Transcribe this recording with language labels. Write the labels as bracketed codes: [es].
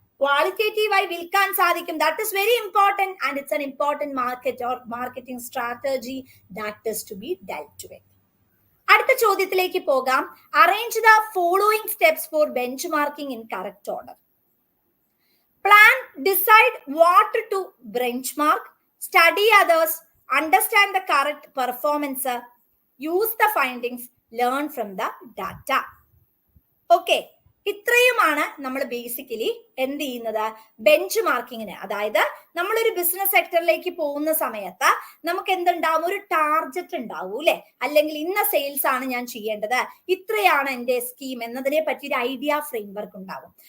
[ml] ക്വാളിറ്റേറ്റീവായി വിൽക്കാൻ സാധിക്കും. [en] That is very important and it's an important market or marketing strategy that is to be dealt with. [ml] അടുത്ത ചോദ്യത്തിലേക്ക് പോകാം. [en] Arrange the following steps for benchmarking in correct order. Plan, decide what to benchmark, study others, understand the correct performance, use the findings, learn from the data. [ml] Okay, ഇത്രയുമാണ് നമ്മൾ basically എന്ത് ചെയ്യുന്നത്, bench മാർക്കിങ്ങിന്. അതായത് നമ്മളൊരു business സെക്ടറിലേക്ക് പോകുന്ന സമയത്ത് നമുക്ക് എന്തുണ്ടാവും, ഒരു ടാർജറ്റ് ഉണ്ടാവും അല്ലെ, അല്ലെങ്കിൽ ഇന്ന സെയിൽസ് ആണ് ഞാൻ ചെയ്യേണ്ടത്, ഇത്രയാണ് എന്റെ സ്കീം എന്നതിനെ പറ്റി ഒരു ഐഡിയ ഫ്രെയിംവർക്ക് ഉണ്ടാവും.